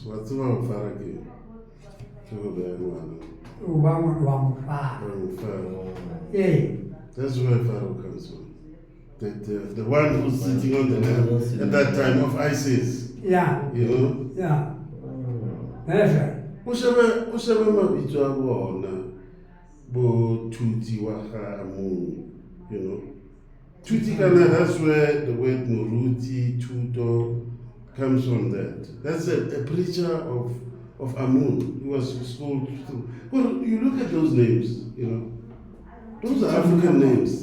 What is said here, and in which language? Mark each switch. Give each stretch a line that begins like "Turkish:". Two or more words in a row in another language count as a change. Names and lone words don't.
English: Whatever Pharaoh came, Pharaoh. Yeah. That's where Pharaoh comes from. The one who's sitting on the land at that time of ISIS. Yeah. You know? Yeah. That's right.
Tswana: Ushaba mabitso a bona bo Tuti wa ga Amun,
English: you know.
Tswana: Tuti kana,
English: that's where the word Muruti, Tuto comes from that. That's a preacher of Amun. He was schooled through. Well, you look at those names, you know. Those are African names.